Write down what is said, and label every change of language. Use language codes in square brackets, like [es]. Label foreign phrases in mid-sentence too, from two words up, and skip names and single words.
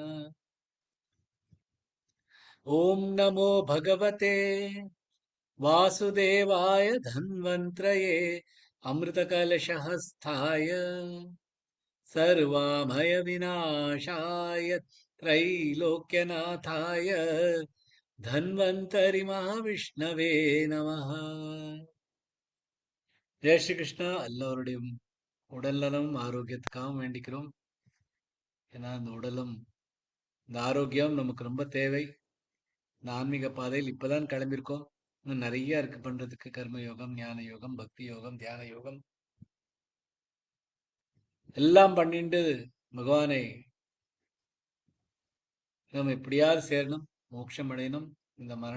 [sa] ॐ नमो भगवते वासुदेवाय धन्वन्त्रये अमृतकलशहस्ताय सर्वामय विनाशाय त्रैलोक्यनाथाय धन्वन्तरि महाविष्णवे நமஹ. [ta] ஜெய் ஸ்ரீ கிருஷ்ணா. எல்லோருடையும் உடல்நலம் ஆரோக்கியத்துக்காகவும் வேண்டிக்கிறோம். ஏன்னா இந்த உடலும் இந்த ஆரோக்கியம் நமக்கு ரொம்ப தேவை. இந்த ஆன்மீக பாதையில் இப்பதான் கிளம்பியிருக்கோம். இன்னும் நிறைய இருக்கு பண்றதுக்கு. கர்ம யோகம், ஞான யோகம், பக்தி யோகம், தியான யோகம் எல்லாம் பண்ணிட்டு பகவானை நம்ம எப்படியாவது சேரணும், மோட்சம் அடையணும்.